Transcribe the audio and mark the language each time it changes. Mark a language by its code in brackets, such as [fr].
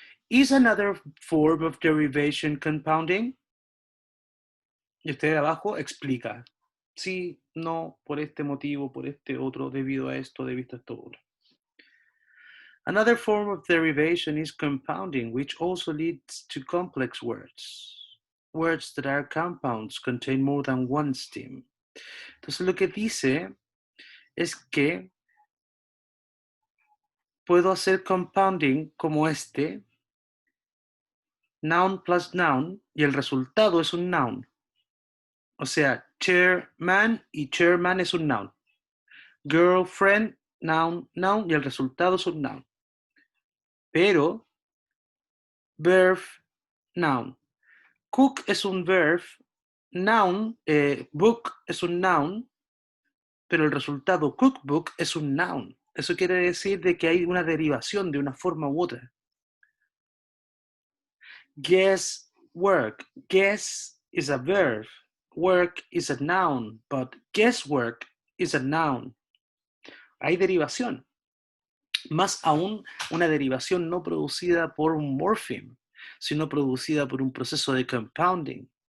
[en] Is another form of derivation compounding? [es] Y usted de abajo explica. Sí, no, por este motivo, por este otro, debido a esto, debido a esto otro. [en] Another form of derivation is compounding, which also leads to complex words. Words that are compounds contain more than one stem. [es] Entonces lo que dice es que puedo hacer compounding como este, noun plus noun, y el resultado es un noun. O sea, chairman y chairman es un noun. Girlfriend, noun, noun, y el resultado es un noun. Pero, verb, noun. Cook es un verb, noun, book es un noun, pero el resultado cookbook es un noun. Eso quiere decir de que hay una derivación de una forma u otra. [en] Guess, work. Guess is a verb. Work is a noun, but guesswork is a noun. [es] Hay derivación. Más aún, una derivación no producida por un morpheme, sino producida por un proceso de compounding.